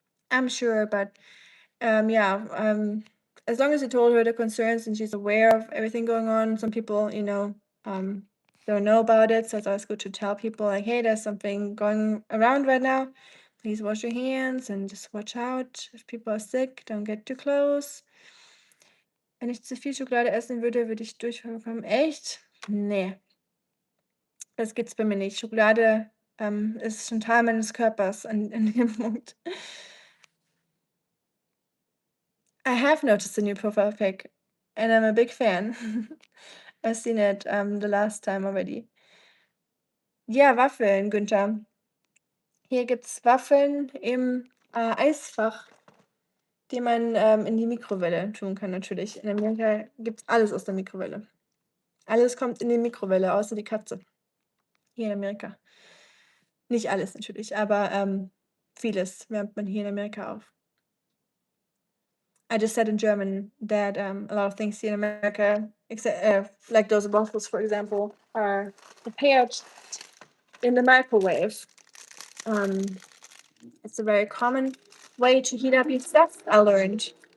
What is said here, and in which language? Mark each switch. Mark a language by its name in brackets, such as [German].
[English] I'm sure, but yeah, as long as you told her the concerns and she's aware of everything going on, some people, don't know about it, so it's always good to tell people like, hey, there's something going around right now. Please wash your hands and just watch out. If people are sick, don't get too close. [German] Wenn ich zu viel Schokolade essen würde, würde ich Durchfall bekommen. Echt? Nee. Das gibt's bei mir nicht. Schokolade ist schon Teil meines Körpers in dem Punkt. [English] I have noticed the new profile pic, and I'm a big fan. I've seen it the last time already. [German] Ja, Waffeln, [English] Günther. [German] Hier gibt's Waffeln im, Eisfach, die man, in die Mikrowelle tun kann natürlich. In Amerika gibt's alles aus der Mikrowelle. Alles kommt in die Mikrowelle, außer die Katze hier in Amerika. Nicht alles natürlich, aber, vieles wärmt man hier in Amerika auf. [English] I just said in German that, a lot of things here in America, like those waffles, for example, are prepared in the microwave. It's a very common way to heat up your stuff, I learned.